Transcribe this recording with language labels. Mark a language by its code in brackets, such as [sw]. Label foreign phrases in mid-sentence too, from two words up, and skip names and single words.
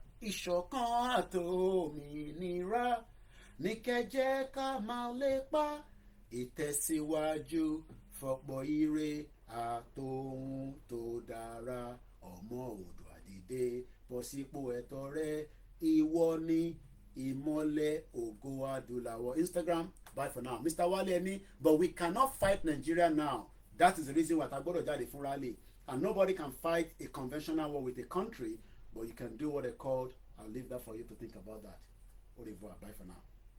[yo] Ìṣọ̀kan àtòmìnira ní kẹjẹ́ ká máa lépa. Ìtẹ̀síwájú fọ̀pọ̀ ire àtòhun tó dára. Ọmọ Oòduà dìde bọ́ sípò ẹ̀tọ́ rẹ. Ìwọ ni ìmọ́lẹ̀ ògo adúláwọ̀. [en] Instagram, bye for now. Mr. Wale ni, but we cannot fight Nigeria now. That is the reason why Tagboro [yo] jáde fún [en] rally. And nobody can fight a conventional war with a country, but you can do what they called. I'll leave that for you to think about that. [fr] Au revoir. [en] Bye for now.